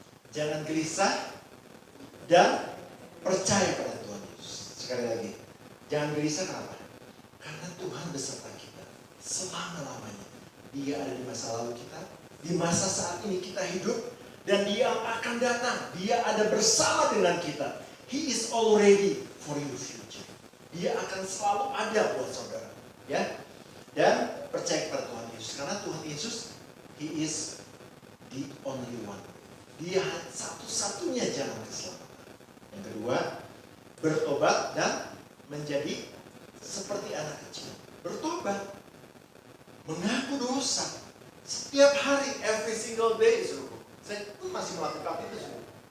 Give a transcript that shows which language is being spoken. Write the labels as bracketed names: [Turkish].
[Indonesian] Jangan gelisah dan percaya pada Tuhan Yesus. Sekali lagi, jangan gelisah. Kenapa? Karena Tuhan beserta kita selama-lamanya. Dia ada di masa lalu kita, di masa saat ini kita hidup, dan Dia akan datang. Dia ada bersama dengan kita. [English] He is already for your future. [Indonesian] Dia akan selalu ada buat saudara. Ya, dan percaya kepada Tuhan Yesus. Karena [English] Tuhan Yesus, He is the only one. [Indonesian] Dia satu-satunya jalan keselamatan. Yang kedua, bertobat dan menjadi seperti anak kecil. Bertobat, mengaku dosa setiap hari, [English] every single day. [Indonesian] Saya pun masih melakukan itu semua.